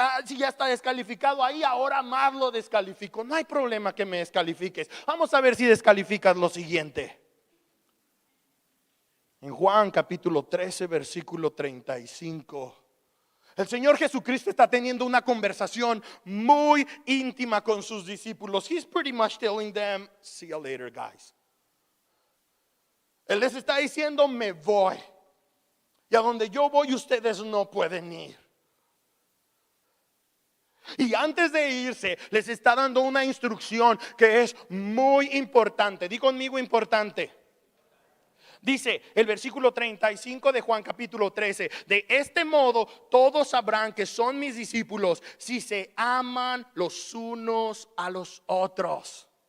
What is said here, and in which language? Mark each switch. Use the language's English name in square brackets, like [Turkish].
[Spanish] Si ya está descalificado ahí, ahora más lo descalifico. No hay problema que me descalifique. Vamos a ver si descalificas lo siguiente. En Juan capítulo 13 versículo 35, el Señor Jesucristo está teniendo una conversación muy íntima con sus discípulos. [English] He's pretty much telling them, see you later, guys. [Spanish] Él les está diciendo: me voy, y a donde yo voy ustedes no pueden ir. Y antes de irse, les está dando una instrucción que es muy importante. Di conmigo: importante. Dice el versículo 35 de Juan capítulo 13: de este modo todos sabrán que son mis discípulos si se aman los unos a los otros.